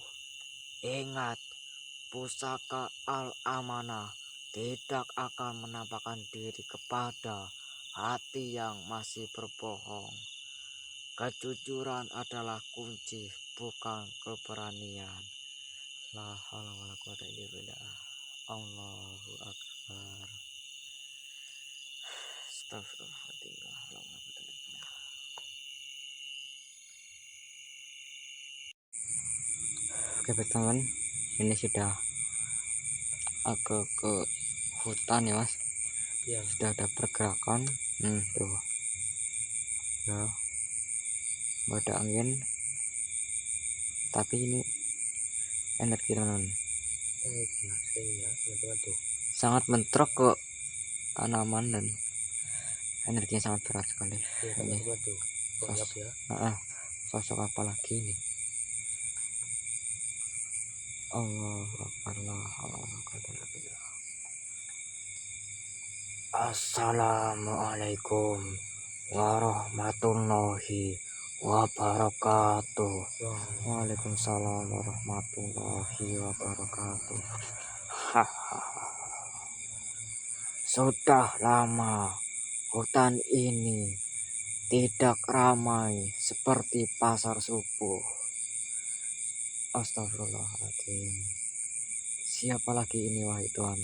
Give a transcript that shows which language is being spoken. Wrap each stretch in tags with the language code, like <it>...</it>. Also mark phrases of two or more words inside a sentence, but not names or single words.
<id>Ingat, pusaka Al-Amanah tidak akan menampakkan diri kepada hati yang masih berbohong. Kejujuran adalah kunci, bukan keberanian.</id> <ar>لا حول ولا قوة إلا بالله. الله أكبر. Astagfirullah.</ar> <id>Oke teman, ini sudah agak ke hutan ya mas. Ya. Sudah ada pergerakan. Tuh ya, ada angin, tapi ini energi teman, Biasanya teman-teman tuh. sangat bentrok ke tanaman dan energinya sangat berat sekali. Ya, Ini teman-teman tuh. Lihat ya. sosok apa lagi ini?</id> <ar>السلام عليكم ورحمة الله وبركاته. وعليكم السلام ورحمة الله وبركاته.</ar> <id>Sudah lama hutan ini tidak ramai seperti pasar subuh. Astagfirullahaladzim. Siapa lagi ini wahai Tuhan?</id>